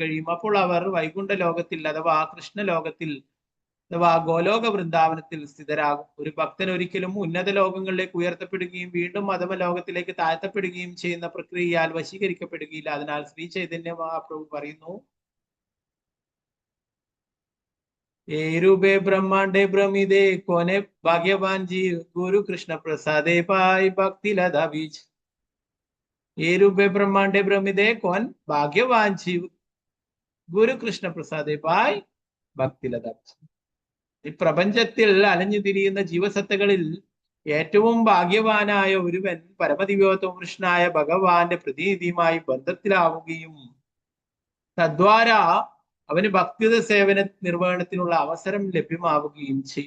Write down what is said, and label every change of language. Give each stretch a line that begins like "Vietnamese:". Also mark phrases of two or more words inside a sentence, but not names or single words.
Malayalam: അപ്പോൾ അവർ വൈകുണ്ഠ ലോകത്തിൽ അഥവാ കൃഷ്ണലോകത്തിൽ അഥവാ ഗോലോക വൃന്ദാവനത്തിൽ സ്ഥിതരാകും. ഒരു ഭക്തൻ ഒരിക്കലും ഉന്നത ലോകങ്ങളിലേക്ക് ഉയർത്തപ്പെടുകയും വീണ്ടും അധമ ലോകത്തിലേക്ക് താഴ്ത്തപ്പെടുകയും ചെയ്യുന്ന പ്രക്രിയയാൽ വശീകരിക്കപ്പെടുകയില്ല. അതിനാൽ ശ്രീ ചൈതന്യ മഹാപ്രഭു പറയുന്നു,
Bangla: এ রূপে ব্রহ্মাণ্ডে ভ্রমিতে কোন ভাগ্যবান জীব গুরু কৃষ্ণ প্রসাদে পাই ভক্তি লতা বীজ. এ রূপে ব্রহ্মাণ্ডে ভ্রমিতে কোন ভাগ্যবান জীব গুরু কৃষ্ণ প্রসাদে পায় ভক্তিলতা.
Malayalam: ഈ പ്രപഞ്ചത്തിൽ അലഞ്ഞു തിരിയുന്ന ജീവസത്തകളിൽ ഏറ്റവും ഭാഗ്യവാനായ ഒരുവൻ പരമദിവ്യോത്തമ കൃഷ്ണനായ ഭഗവാന്റെ പ്രതിനിധിയുമായി ബന്ധത്തിലാവുകയും തദ്വാര അവന് ഭക്തിയുത സേവന നിർവഹണത്തിനുള്ള അവസരം ലഭ്യമാവുകയും ചെയ്യും.